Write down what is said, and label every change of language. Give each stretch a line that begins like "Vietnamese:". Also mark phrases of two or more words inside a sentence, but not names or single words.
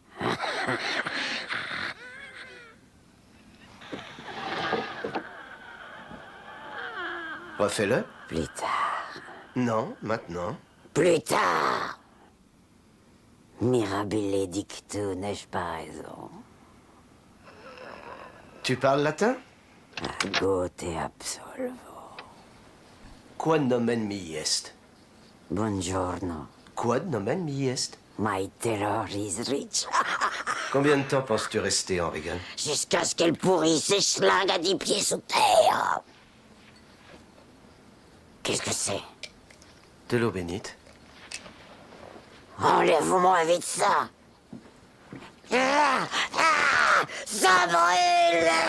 French: Refais-le. Plus tard. Non, maintenant. Plus tard.
Latin: Mirabile dictu,
French: n'ai-je pas raison? Tu parles latin?
Latin: Ago te absolvo. Quod nomen mi est? Buongiorno. Quod nomen mi est?
English: My terror is rich.
French: Combien de temps penses-tu rester en Regan? Jusqu'à ce qu'elle pourrisse et schlingue à 10 pieds sous terre. Qu'est-ce que c'est? De l'eau bénite. Enlève-moi vite ça. Ça brûle.